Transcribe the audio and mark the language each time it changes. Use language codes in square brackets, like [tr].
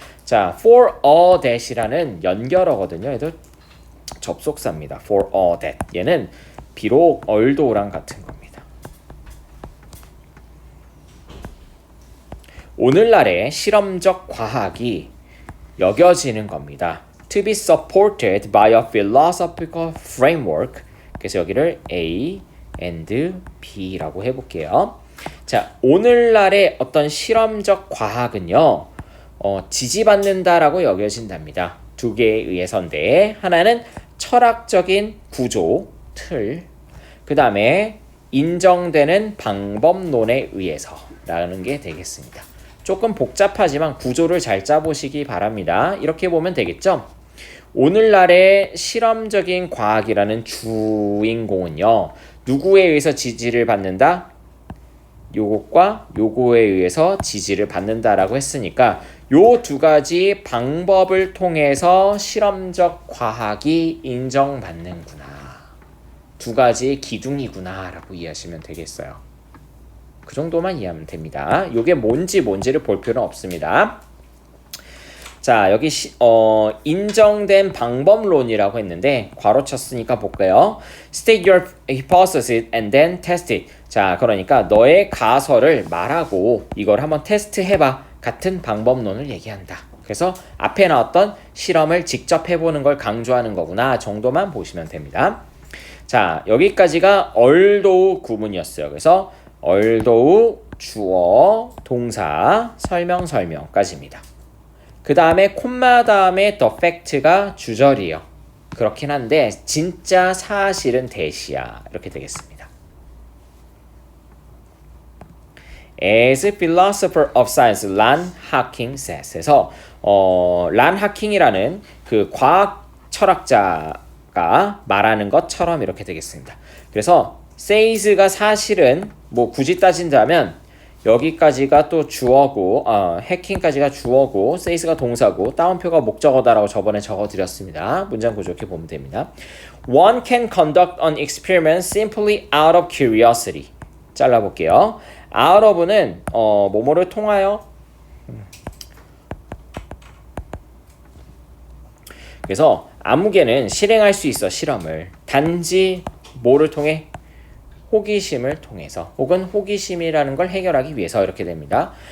[ko] 자, [en] for all that [ko] 이라는 연결어거든요. 얘도 접속사입니다. [en] for all that. [ko] 얘는 비록 althouggh랑 같은 겁니다. 오늘날의 실험적 과학이 여겨지는 겁니다. [en] To be supported by a philosophical framework. [ko] 그래서 여기를 [en] A and B [ko] 라고 해볼게요. 자, 오늘날의 어떤 실험적 과학은요, 지지받는다라고 여겨진답니다. 두 개에 의해서인데, 하나는 철학적인 구조, 틀, 그 다음에 인정되는 방법론에 의해서라는 게 되겠습니다. 조금 복잡하지만 구조를 잘 짜보시기 바랍니다. 이렇게 보면 되겠죠? 오늘날의 실험적인 과학이라는 주인공은요, 누구에 의해서 지지를 받는다? 요것과 요거에 의해서 지지를 받는다라고 했으니까 요 두 가지 방법을 통해서 실험적 과학이 인정받는구나. 두 가지 기둥이구나 라고 이해하시면 되겠어요. 그 정도만 이해하면 됩니다. 요게 뭔지를 볼 필요는 없습니다. 자, 여기 인정된 방법론이라고 했는데 괄호 쳤으니까 볼까요? [en] State your hypothesis and then test it. [ko] 자, 그러니까 너의 가설을 말하고 이걸 한번 테스트해봐. 같은 방법론을 얘기한다. 그래서 앞에 나왔던 실험을 직접 해보는 걸 강조하는 거구나 정도만 보시면 됩니다. 자, 여기까지가 although 구문이었어요. 그래서 although 주어, 동사, 설명까지입니다. 그 다음에 콤마 다음에 [en] the fact [ko] 가 주절이에요. 그렇긴 한데 진짜 사실은 대시야. 이렇게 되겠습니다. [en] As philosopher of science, 란 하킹 says. [ko] 해서 란 하킹이라는 그 과학 철학자가 말하는 것처럼 이렇게 되겠습니다. 그래서 says가 사실은 뭐 굳이 따진다면 여기까지가 또 주어고 해킹까지가 주어고 says가 동사고 따옴표가 목적어다라고 저번에 적어드렸습니다. 문장 구조 이렇게 보면 됩니다. [en] One can conduct an experiment simply out of curiosity. [ko] 잘라볼게요. out of는 뭐뭐를 통하여 그래서 아무개는 실행할 수 있어 실험을 단지 뭐를 통해 호기심을 통해서 혹은 호기심이라는 걸 해결하기 위해서 이렇게 됩니다.